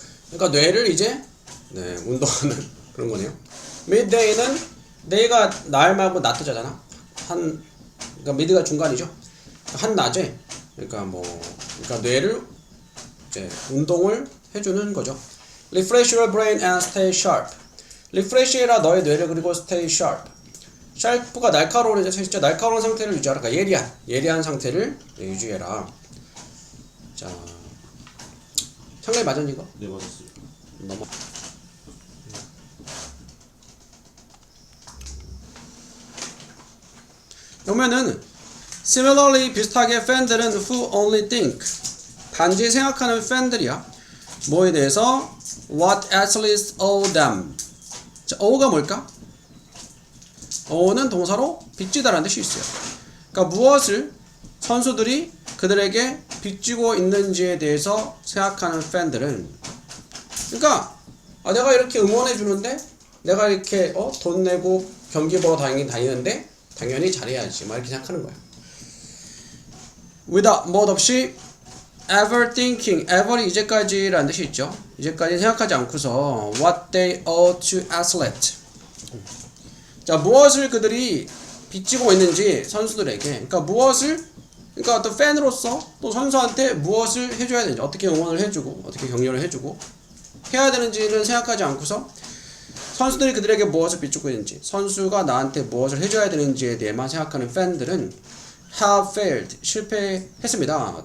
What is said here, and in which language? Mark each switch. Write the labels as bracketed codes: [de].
[ko] 그러니까 뇌를 이제 운동하는 그런 거네요. 미드데이는 데이가 날 말고 낮 뜻이잖아. 그러니까 미드가 중간이죠. 한낮에 그러니까 뇌를 이제 운동을 해주는 거죠. [en] Refresh your brain and stay sharp. [ko] Refresh해라 너의 뇌를 그리고 [en] stay sharp. [ko] 샤프가 날카로운 진짜 날카로운 상태를 유지하라. 그러니까 예리한 상태를 유지해라. 자, 상당히 맞았니 이거? 네, 맞았어요. 넘어. 그러면은 similarly 비슷하게 팬들은 [en] who only think [ko] 단지 생각하는 팬들이야. 뭐에 대해서 [en] what athletes owe them. [ko] 자, ow가 뭘까? ow는 동사로 빚지다라는 뜻이 있어요. 그러니까 무엇을 선수들이 그들에게 빚지고 있는지에 대해서 생각하는 팬들은 그러니까 내가 이렇게 응원해 주는데 내가 이렇게 돈 내고 경기 보러 다니는데 당연히 잘해야지 막 이렇게 생각하는 거야. without 뭐 없이 [en] ever thinking [ko] ever이 이제까지라는 뜻이 있죠. 이제까지 생각하지 않고서 [en] what they owe to athlete. [ko] 자, 무엇을 그들이 빚지고 있는지 선수들에게 그러니까 어떤 팬으로서 또 선수한테 무엇을 해줘야 되는지 어떻게 응원을 해주고 어떻게 격려를 해주고 해야 되는지는 생각하지 않고서 선수들이 그들에게 무엇을 빚지고 있는지 선수가 나한테 무엇을 해줘야 되는지에 대해만 생각하는 팬들은 [en] have failed [ko] 실패했습니다.